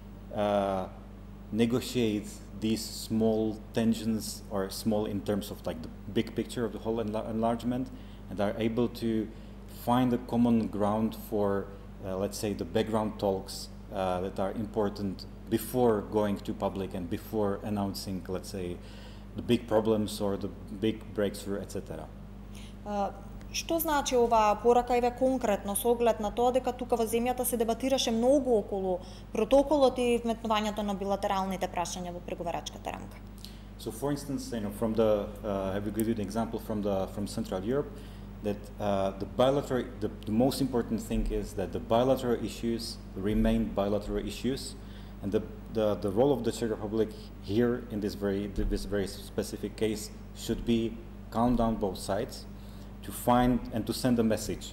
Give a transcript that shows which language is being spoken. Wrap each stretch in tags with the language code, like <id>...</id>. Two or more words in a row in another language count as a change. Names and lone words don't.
<en>negotiate these small tensions, or small in terms of like the big picture of the whole enlargement, and are able to find a common ground for, let's say, the background talks that are important before going to public and before announcing, let's say, the big problems or the big breakthrough, etc.</en> <mk>Што значи оваа порака еве конкретно со оглед на тоа дека тука во земјата се дебатираше многу околу протоколот и вметнувањето на билатералните прашања во преговарачката рамка?</mk> <en>So, for instance, from the have you given an example from Central Europe that the most important thing is that the bilateral issues remain bilateral issues, and the role of the Czech Republic here in this very specific case should be calm down both sides, to find and to send a message.</en>